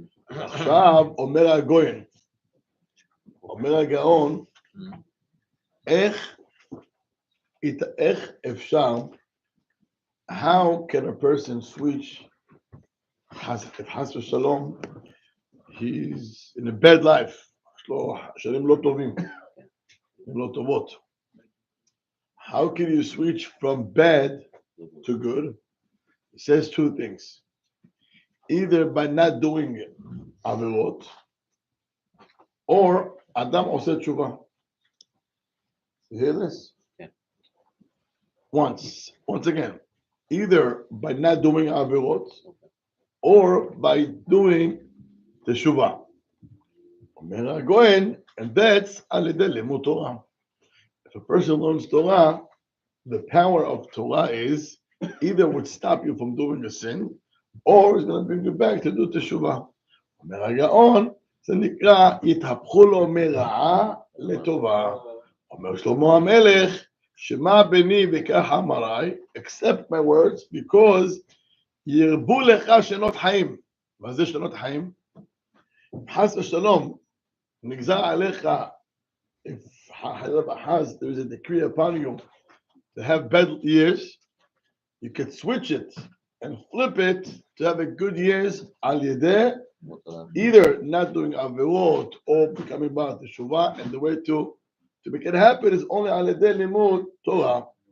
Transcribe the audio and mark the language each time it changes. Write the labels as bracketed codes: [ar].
[he] עכשיו אומר הגויין, אומר הגאון, איך אפשר, [en] how can a person switch, [he] if חס ושלום, [en] he's in a bad life, [he] יש לו שנים לא טובים, לא טובות. [en] How can you switch from bad to good? It says two things. Either by not doing averot, or Adam [he] עושה תשובה. [en] You hear this? Yeah. Once again. Either by not doing averot, or by doing תשובה. [he] אומר הגויין, [en] and that's [he] על ידי לימוד תורה. [en] If a person learns Torah, the power of Torah is either would stop you from doing a sin, or it's going to bring you back to do teshuvah. [he] אומר הגאון, זה נקרא, יתהפכו לו מרעה לטובה. אומר שלמה המלך, שמע בני וקח אמרי, [en] accept my words, because [he] ירבו לך שנות חיים. מה זה שנות חיים? חס ושלום, נגזר עליך, [en] if there is a decree upon you to have bad years, you could switch it and flip it to have a good years al yedeh, either not doing averot or becoming bar teshuvah, and the way to make it happen is only al yedeh limud Torah.